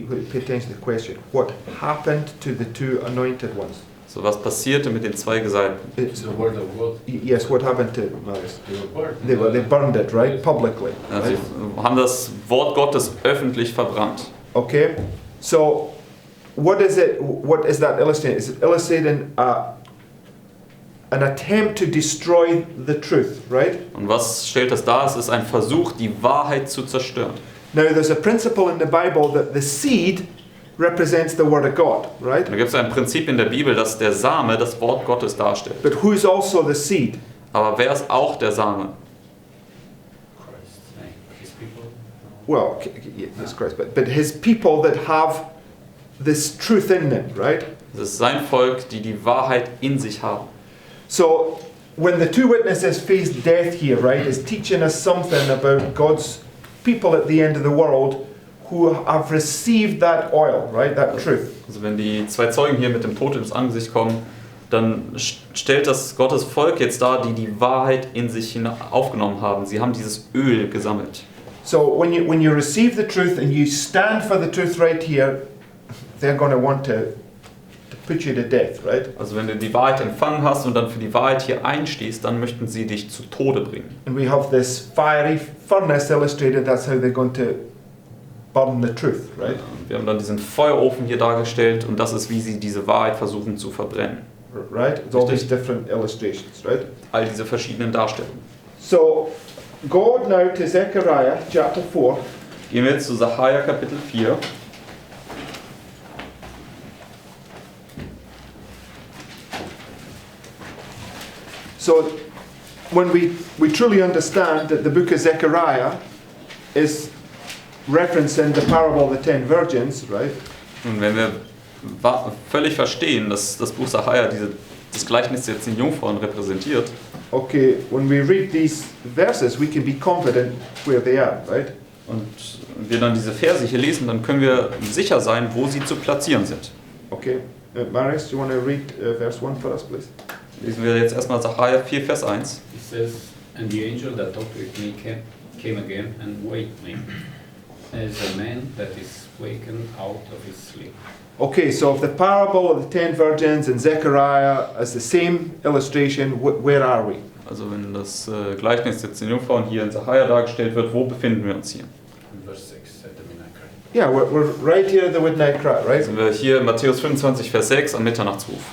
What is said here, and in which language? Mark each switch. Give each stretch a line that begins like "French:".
English: Pay attention to the question. What happened to the two anointed ones?
German: So, was passierte mit den zwei Gesalbten?
English: Yes, what happened to Marius? They burned it, right? Publicly.
German: Also,
English: Right?
German: sie haben das Wort Gottes öffentlich verbrannt.
English: Okay, so what is that illustrating? Is it illustrating an attempt to destroy the truth, right?
German: Und was stellt das dar? Es ist ein Versuch, die Wahrheit zu zerstören.
English: Now there's a principle in the Bible that the seed represents the word of God, right?
German: Da gibt es ein Prinzip in der Bibel, dass der Same das Wort Gottes darstellt.
English: But who's also the seed?
German: Aber wer ist auch der Same?
English: Well, yes, Christ, but his people that have this truth in them, right?
German: Es ist sein Volk, die die Wahrheit in sich haben.
English: So when the two witnesses face death here, right, is teaching us something about God's people at the end of the world who have received that oil, right, that truth.
German: Also wenn die zwei Zeugen hier mit dem Tod ins Angesicht kommen, dann stellt das Gottes Volk jetzt dar, die die Wahrheit in sich aufgenommen haben. Sie haben dieses Öl gesammelt.
English: So when you receive the truth and you stand for the truth right here, they're going to want to put you to death, right?
German: Also wenn du die Wahrheit empfangen hast und dann für die Wahrheit hier einstehst, dann möchten sie dich zu Tode bringen.
English: And we have this fiery furnace illustrated. That's how they're going to burn the truth, right?
German: Wir haben dann diesen Feuerofen hier dargestellt und das ist, wie sie diese Wahrheit versuchen zu verbrennen.
English: Right? It's all these different illustrations, right?
German: All diese verschiedenen Darstellungen.
English: So go now to Zechariah chapter 4.
German: Gehen wir jetzt zu Zachariah Kapitel 4.
English: So when we truly understand that the book of Zechariah is referencing the parable of the 10 virgins, right?
German: Und wenn wir völlig verstehen, dass das Buch Zachariah das Gleichnis jetzt den Jungfrauen repräsentiert.
English: Okay, when we read these verses, we can be confident where they are, right?
German: Und wir dann diese Verse hier lesen, dann können wir sicher sein, wo sie zu platzieren sind.
English: Okay, Marius, do you want to read verse 1 for us, please?
German: Lesen wir jetzt erstmal Zachariah 4, Vers 1.
English: It says, "And the angel that talked with me came again and waked me, as a man that is wakened out of his sleep." Okay, so if the parable of the 10 virgins and Zechariah is the same illustration, where are we?
German: Also wenn das Gleichnis jetzt den Jungfrauen hier in Zachariah dargestellt wird, wo befinden wir uns hier?
English: In verse 6 at the midnight cry. Yeah, we're right here at the midnight cry, right?
German: Sind wir hier in Matthäus 25, Vers 6 am Mitternachtsruf,